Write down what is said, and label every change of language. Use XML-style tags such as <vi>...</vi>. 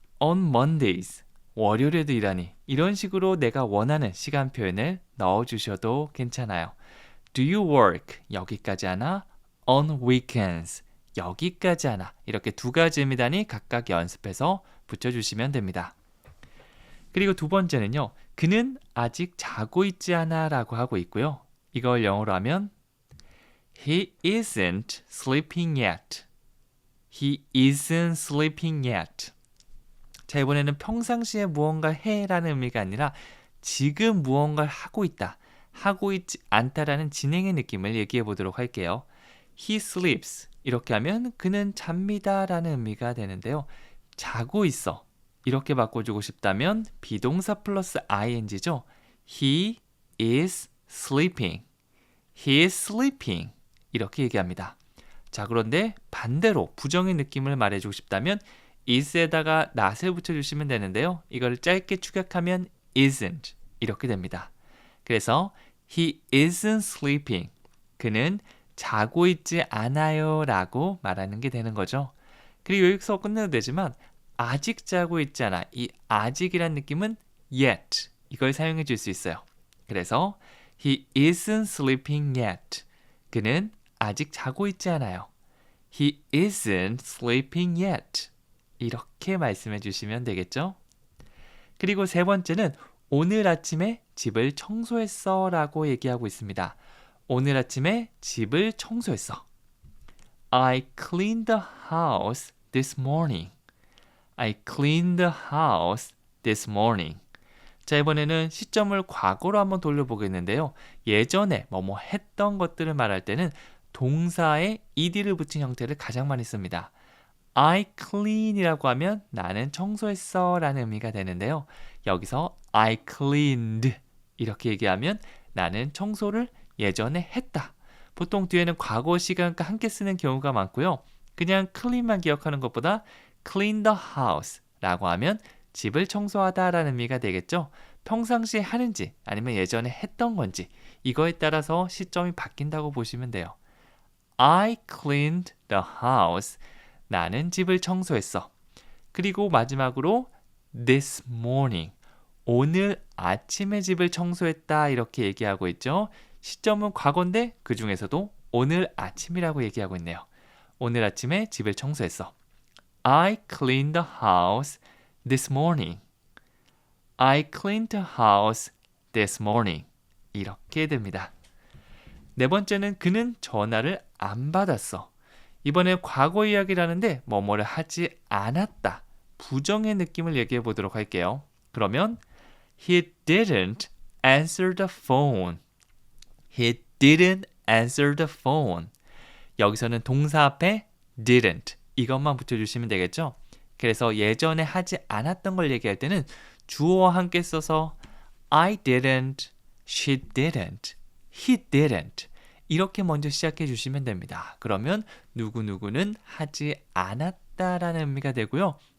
<en>on Mondays,</en> <ko>월요일에도 일하니? 이런 식으로 내가 원하는 시간 표현을 넣어주셔도 괜찮아요.</ko> <en>Do you work?</en> <ko>여기까지 하나?</ko> <en>on weekends,</en> <ko>여기까지 하나? 이렇게 두 가지 의미단위 각각 연습해서 붙여주시면 됩니다. 그리고 두 번째는요. 그는 아직 자고 있지 않아 라고 하고 있고요. 이걸 영어로 하면</ko> <en>He isn't sleeping yet. He isn't sleeping yet.</en> <ko>자, 이번에는 평상시에 무언가 해라는 의미가 아니라 지금 무언가를 하고 있다, 하고 있지 않다라는 진행의 느낌을 얘기해 보도록 할게요.</ko> <en>He sleeps.</en> <ko>이렇게 하면 그는 잡니다 라는 의미가 되는데요. 자고 있어. 이렇게 바꿔주고 싶다면 비동사 플러스 ing죠.</ko> <en>He is sleeping. He is sleeping.</en> <ko>이렇게 얘기합니다. 자, 그런데 반대로 부정의 느낌을 말해주고 싶다면 is에다가 not을 붙여주시면 되는데요. 이걸 짧게 축약하면 isn't. 이렇게 됩니다. 그래서</ko> <en>He isn't sleeping.</en> <ko>그는 자고 있지 않아요 라고 말하는 게 되는 거죠. 그리고 여기서 끝내도 되지만 아직 자고 있지 않아. 이 아직이란 느낌은 yet. 이걸 사용해 줄 수 있어요. 그래서</ko> <en>He isn't sleeping yet.</en> <ko>그는 아직 자고 있지 않아요.</ko> <en>He isn't sleeping yet.</en> <ko>이렇게 말씀해 주시면 되겠죠? 그리고 세 번째는 오늘 아침에 집을 청소했어 라고 얘기하고 있습니다. 오늘 아침에 집을 청소했어.</ko> <en>I cleaned the house this morning. I cleaned the house this morning.</en> <ko>자, 이번에는 시점을 과거로 한번 돌려보겠는데요. 예전에 했던 것들을 말할 때는 동사에 ed를 붙인 형태를 가장 많이 씁니다. I clean이라고 하면 나는 청소했어 라는 의미가 되는데요. 여기서 I cleaned 이렇게 얘기하면 나는 청소를 예전에 했다. 보통 뒤에는 과거 시간과 함께 쓰는 경우가 많고요. 그냥 clean만 기억하는 것보다</ko> <en>clean the house</en> <ko>라고 하면 집을 청소하다 라는 의미가 되겠죠. 평상시에 하는지 아니면 예전에 했던 건지 이거에 따라서 시점이 바뀐다고 보시면 돼요.</ko> <en>I cleaned the house.</en> <ko>나는 집을 청소했어. 그리고 마지막으로</ko> <en>this morning.</en> <ko>오늘 아침에 집을 청소했다 이렇게 얘기하고 있죠. 시점은 과거인데 그 중에서도 오늘 아침이라고 얘기하고 있네요. 오늘 아침에 집을 청소했어.</ko> <en>I cleaned the house this morning. I cleaned the house this morning.</en> <ko>이렇게 됩니다. 네 번째는 그는 전화를 안 받았어. 이번에 과거 이야기를 하는데 뭐뭐를 하지 않았다. 부정의 느낌을 얘기해 보도록 할게요. 그러면</ko> <en>He didn't answer the phone. He didn't answer the phone.</en> <ko>여기서는 동사 앞에 didn't 이것만 붙여주시면 되겠죠? 그래서 예전에 하지 않았던 걸 얘기할 때는 주어와 함께 써서</ko> <en>I didn't, She didn't. He didn't.</en> <ko>이렇게 먼저 시작해 주시면 됩니다. 그러면 누구누구는 하지 않았다라는 의미가 되고요.</ko>